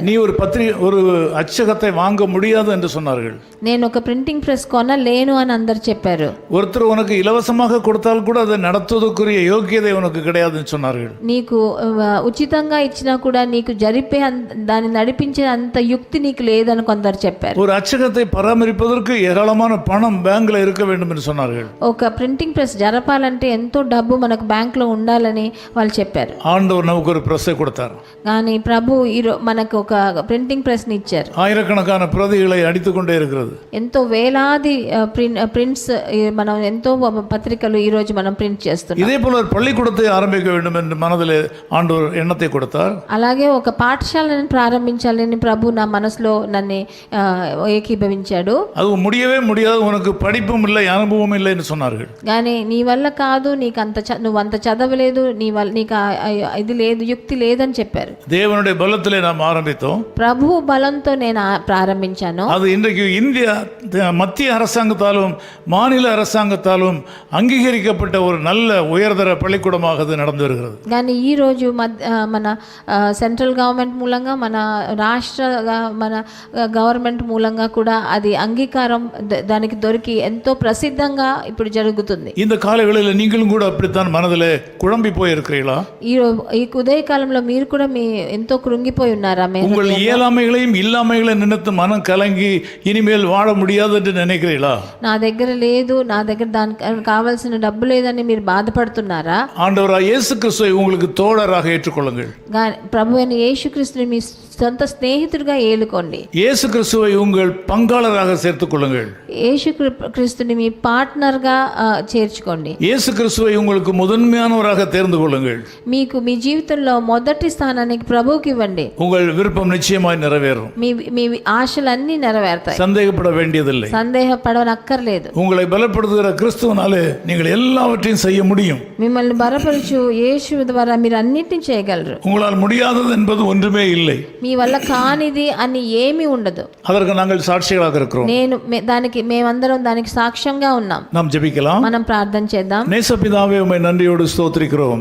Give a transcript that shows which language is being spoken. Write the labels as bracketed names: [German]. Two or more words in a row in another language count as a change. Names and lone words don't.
[Tamil] நீ ஒரு அச்சகத்தை வாங்க முடியாது என்று சொன்னார்கள். [Telugu] నేను ఒక [English] printing press [Telugu] కొనలేను అని అందరు చెప్పారు. [Tamil] ஒருத்தர் உனக்கு இலவசமாக கொடுத்தால் கூட அதை நடத்துவதற்குரிய யோக்கியதை உனக்கு கிடையாதுன்னு சொன்னார்கள். [Telugu] నీకు ఉచితంగా ఇచ్చినా కూడా నీకు జరిపే దాన్ని నడిపించే అంత యుక్తి నీకు లేదని కొందరు చెప్పారు. [Tamil] ஒரு அச்சகத்தை பராமரிப்பதற்கு ஏராளமான பணம் பேங்க்ல இருக்க வேண்டும் என்று சொன்னார்கள். [Telugu] ఒక [English] printing press [Telugu] జరపాలంటే ఎంతో డబ్బు మనకు బ్యాంక్లో ఉండాలని వాళ్ళు చెప్పారు. [Tamil] ஆண்டவர் நமக்கு ஒரு பிரஸ்ஸை கொடுத்தார். [Telugu] కానీ ప్రభు మనకు ఒక [English] printing pressని [Telugu] ఇచ్చారు. [Tamil] ஆயிரக்கணக்கான பிரதிகளை அடித்துக்கொண்டே இருக்கிறது. [Telugu] ఎంతో వేలాది ప్రింట్స్ మనం ఎంతో పత్రికలు ఈ రోజు మనం ప్రింట్ చేస్తున్నాం. [Tamil] இதே போல ஒரு பள்ளிக்கூடத்தை ஆரம்பிக்க வேண்டும் என்று மனதில் ஆண்டவர் எண்ணத்தை கொடுத்தார். [Telugu] అలాగే ఒక పాఠశాలను ప్రారంభించాలని ప్రభు నా మనసులో నన్ను ఏకీభవించాడు. [Tamil] அது முடியவே முடியாது, உனக்கு படிப்பும் இல்லை அனுபவம் இல்லை என்று சொன்னார்கள். [Telugu] కానీ నీ వల్ల కాదు, నీకు నువ్వు అంత చదవలేదు, నీకు ఇది లేదు, యుక్తి లేదని చెప్పారు. [Tamil] தேவனுடைய பலத்திலே நாம் ஆரம்பித்தோம். [Telugu] ప్రభు బలంతో నేను ప్రారంభించాను. [Tamil] அது இன்றைக்கு இந்தியா மத்திய அரசாங்கத்தாலும் மாநில அரசாங்கத்தாலும் அங்கீகரிக்கப்பட்ட ஒரு நல்ல உயர்தர பள்ளிக்கூடமாக அது நடந்து வருகிறது. [Telugu] కానీ ఈ రోజు మన [English] central government [Telugu] మూలంగా, మన రాష్ట్ర మన గవర్నమెంట్ మూలంగా కూడా అది అంగీకారం దానికి దొరికి ఎంతో ప్రసిద్ధంగా ఇప్పుడు జరుగుతుంది. [Tamil] இந்த காலங்களில் நீங்களும் கூட அப்படித்தான் மனதிலே குழம்பி போயிருக்கிறீர்களா? [Telugu] ఈ ఉదయకాలంలో మీరు కూడా ఎంతో కృంగిపోయి ఉన్నారా? [Tamil] உங்கள் இயலாமைகளையும் இல்லாமைகளையும் நினைத்து மனம் கலங்கி இனிமேல் வாழ முடியாது என்று நினைக்கிறீர்களா? [Telugu] నా దగ్గర లేదు, నా దగ్గర దానికి కావాల్సిన డబ్బు లేదని మీరు బాధపడుతున్నారా? [Tamil] ஆண்டவராகிய இயேசு கிறிஸ்துவை உங்களுக்கு தோழராக ஏற்றுக்கொள்ளுங்கள். [Telugu] ప్రభు అయిన యేసుక్రీస్తుని మీ సొంత స్నేహితుడిగా ఏలుకోండి. [Tamil] இயேசு கிறிஸ்துவை உங்கள் பங்காளராக சேர்த்துக் கொள்ளுங்கள். [Telugu] యేసుక్రీస్తుని మీ పార్ట్నర్గా చేర్చుకోండి. [Tamil] இயேசு கிறிஸ்துவை உங்களுக்கு முதன்மையானவராக தேர்ந்து கொள்ளுங்கள். [Telugu] మీకు మీ జీవితంలో మొదటి స్థానానికి ప్రభువుకి ఇవ్వండి. [Tamil] உங்கள் விருப்பம் நிச்சயமாய் நிறைவேறும். [Telugu] మీ ఆశలన్నీ నెరవేరుతాయి. [Tamil] சந்தேகப்பட வேண்டியதில்லை. [Telugu] సందేహపడనక్కర్లేదు. [Tamil] உங்களை பலப்படுத்துகிற கிறிஸ்துவினாலே நீங்கள் எல்லாவற்றையும் செய்ய முடியும். [Telugu] మిమ్మల్ని బలపరచు యేసు ద్వారా మీరు అన్నిటిని చేయగలరు. [Tamil] உங்களால் முடியாதது என்பது ஒன்றுமே இல்லை. [Telugu] మీ వల్ల కానిది అని ఏమీ ఉండదు. [Tamil] அதற்கு நாங்கள் சாட்சிகளாக இருக்கிறோம். [Telugu] మేమందరం దానికి సాక్ష్యంగా ఉన్నాం. [Tamil] நாம் ஜெபிக்கலாம். [Telugu] మనం ప్రార్థన చేద్దాం. [Tamil] நேசபிதாவே, உம்மை நன்றியோடு ஸ்தோத்திரிக்கிறோம்.